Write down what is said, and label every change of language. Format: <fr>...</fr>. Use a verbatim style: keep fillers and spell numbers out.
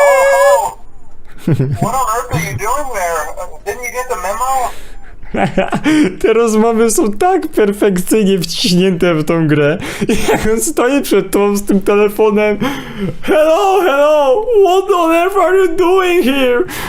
<en>Oh, what on earth are you doing there? Didn't you get the memo?</en> <pl>Te rozmowy są tak perfekcyjnie wciśnięte w tą grę. Jak on stoi przed tobą z tym telefonem.</pl> <en>Hello, hello! What on earth are you doing here?</en>